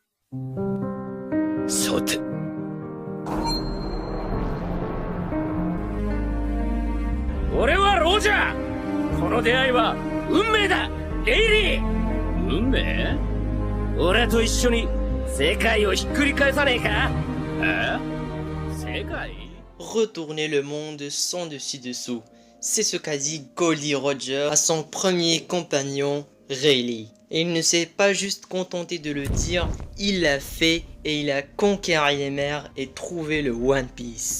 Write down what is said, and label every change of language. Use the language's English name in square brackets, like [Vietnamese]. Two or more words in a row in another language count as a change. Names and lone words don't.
[Japanese] Saute. 俺はロジャー! この出会いは運命だレイリー運命俺と一緒に世界をひっくり返さねえか世界 [French] Retourner le monde sans dessus-dessous. C'est ce qu'a dit Goldie Roger à son premier compagnon, Rayleigh. Et il ne s'est pas juste contenté de le dire, il l'a fait et il a conquéri les mers et trouvé le One Piece.